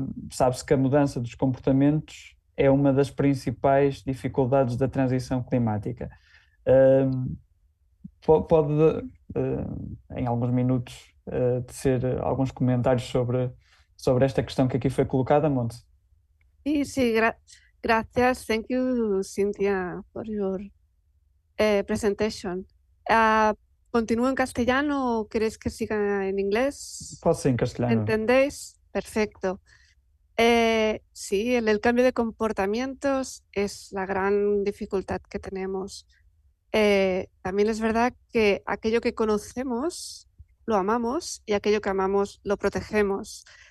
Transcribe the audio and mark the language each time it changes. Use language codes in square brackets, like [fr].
[pt] Sabe-se que a mudança dos comportamentos é uma das principais dificuldades da transição climática. Pode em alguns minutos, tecer alguns comentários sobre esta questão que aqui foi colocada, Montse? [es] Sí, gracias. [en] Thank you, Cynthia, for your presentation. [es] ¿Continúo en castellano o queréis que siga en inglés? [pt] Pode ser em castelhano. [es] ¿Entendéis? Perfecto. Sí, el cambio de comportamientos es la gran dificultad que tenemos. También es verdad que aquello que conocemos lo amamos y aquello que amamos lo protegemos.